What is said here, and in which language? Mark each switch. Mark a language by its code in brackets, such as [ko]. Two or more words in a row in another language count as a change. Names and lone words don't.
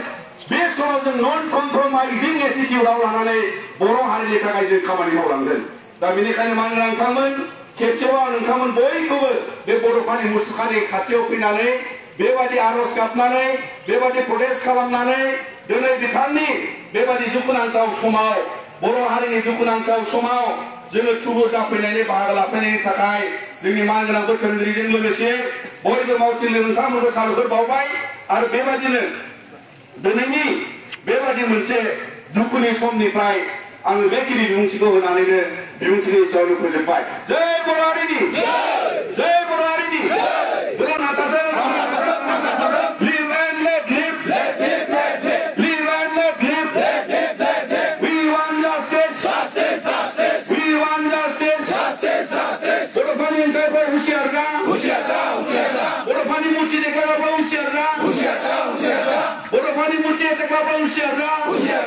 [brx] बे समाव जों [en] non compromising attitude-ao [brx] लानानै बर' हारिनि थाखाय जों खामानि मावलांगोन दा बेनिखायनो मान गोनां नोंथांमोन खेबसेबाव नोंथांमोन बयखौबो बे बड'फानि मुसुखानि खाथियाव फैनानै बेबायदि आर'ज गाबनानै बेबायदि प्रटेस्ट खालामनानै दिनै बिथांनि बेबायदि दुखुनांथाव समाव बर' हारिनि दुखुनांथाव समाव जोङो थुबुर जाफैनायनि बाहागो लाफैनायनि थाखाय जोंनि मानगोनां बोसोनगिरिजों लोगोसे बयबो मावथि नोंथांमोनखौ साबायखर बावबाय आरो बेबायदिनो दिनैनि बेबायदि मोनसे दुखुनि समनिफ्राय आङो बेखिनि बिबुंथिखौ होनानैनो बिबुंथिनि सायावनो फोजोबबाय जय बर' हारिनि जय बर' हारिनि गोदान नाजाजों [en] live and let live live and let live we want justice we want justice [brx] बड'फानि ओंखारबाय हुसियार जा बड'फानि मुर्ति देख्लाग्राफ्रा हुसियार जा बड'फानि मुर्ति देख्लाग्राफ्रा हुसियार जा